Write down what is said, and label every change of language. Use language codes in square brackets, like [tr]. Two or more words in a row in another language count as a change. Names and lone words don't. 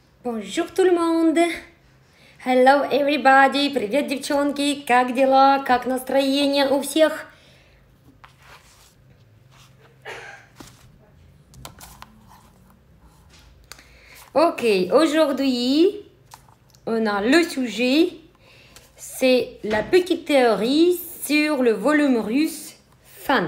[fr] Bonjour tout le monde! [en] Hello everybody! [ru] Привет, девчонки! Как дела? Как настроение у всех? [fr] Ok, aujourd'hui, on a le sujet, c'est la petite théorie sur le volume russe fan.